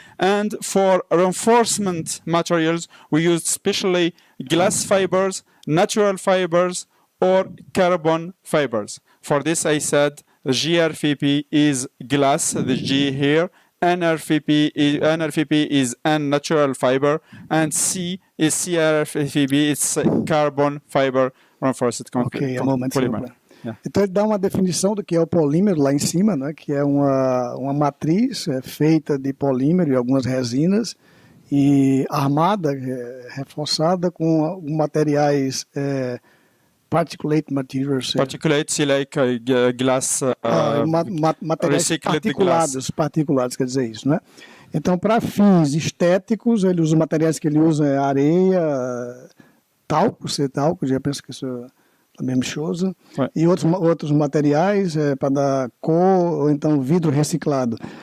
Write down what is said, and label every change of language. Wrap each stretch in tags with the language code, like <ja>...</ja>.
<en>And for reinforcement materials, we used specially glass fibers, natural fibers, or carbon fibers. For this, I said GRFP is glass, the G here. NRFP is N natural fiber, and C is CRFP, it's carbon fiber reinforced concrete. Polymer. Yeah.</en> <pt>Então ele dá uma definição do que é o polímero lá em cima, né, que é uma matriz feita de polímero e algumas resinas e armada, reforçada com materiais</pt> <en>particulate materials. Particulate, like glass,</en> <pt>materiais particulados, quer dizer isso, né? Então, para fins estéticos, ele usa materiais que ele usa areia, talco, já penso que isso é a mesma coisa, e outros materiais para dar cor, ou então vidro reciclado.</pt>